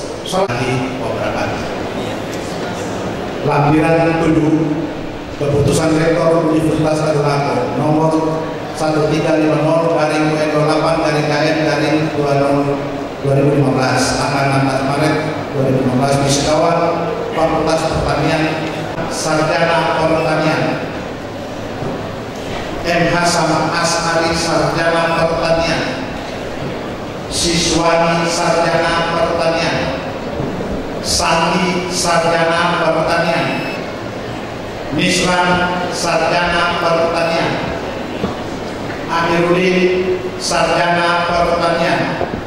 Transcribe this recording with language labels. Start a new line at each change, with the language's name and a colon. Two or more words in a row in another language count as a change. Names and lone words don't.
Indonesian: Lampiran 7 Keputusan Rektor Universitas Tadulako nomor 1350/8/KM/2015 tanggal 16 Maret 2015 Wisudawan Fakultas Pertanian Sarjana Pertanian. M. Hasan Asari sarjana pertanian. Siswani sarjana pertanian. Sandi sarjana pertanian. Misran sarjana pertanian. Amirudin sarjana pertanian.